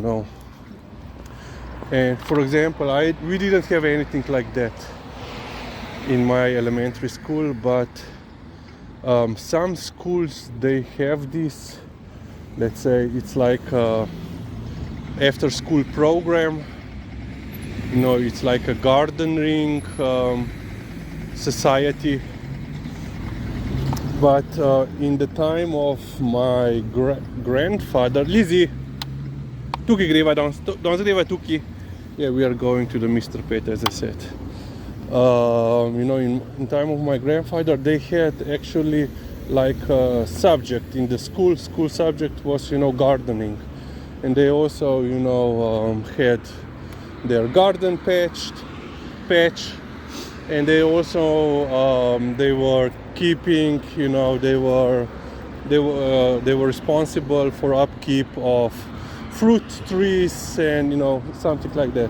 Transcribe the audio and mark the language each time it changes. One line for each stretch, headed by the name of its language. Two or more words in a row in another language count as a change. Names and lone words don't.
English: And for example, we didn't have anything like that in my elementary school, but some schools, they have this, let's say, it's like a after school program. It's like a gardening society. But in the time of my grandfather, Lizzie,
Slovenian: tukaj greva, danes greva tukaj.
English: Yeah, we are going to the Mr. Pet, as I said. In time of my grandfather, they had actually like a subject in the school. School subject was, gardening, and they also, had their garden patch, and they also they were keeping, they were responsible for upkeep of fruit trees and something like that.